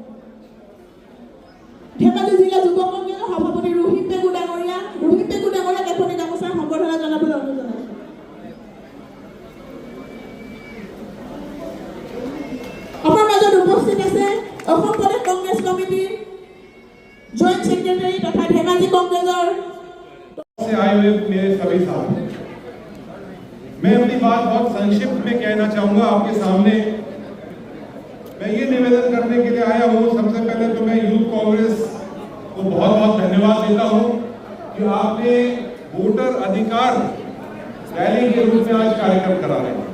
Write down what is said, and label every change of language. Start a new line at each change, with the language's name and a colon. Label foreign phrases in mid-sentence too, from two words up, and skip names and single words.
Assamese: ধেমাজি জিলা যুৱ কংগ্ৰেছৰ সভাপতি ৰোহিত পেগু ডাঙৰীয়া এখনি গামোচাৰ সম্বৰ্ধনা জনাবলৈ অনুৰোধ জনাইছোঁ। আমাৰ মাজত উপস্থিত আছে অসম প্ৰদেশ কংগ্ৰেছ কমিটিৰ
English: joint secretary
Assamese: তথা ধেমাজি কংগ্ৰেছৰ
Hindi: से आए हुए मेरे सभी साथी, मैं अपनी बात बहुत संक्षिप्त में कहना चाहूंगा आपके सामने। मैं ये निवेदन करने के लिए आया हूँ, सबसे पहले तो मैं यूथ कांग्रेस को बहुत बहुत धन्यवाद देता हूँ कि आपने वोटर अधिकार रैली के रूप में आज कार्यक्रम करा रहे हैं।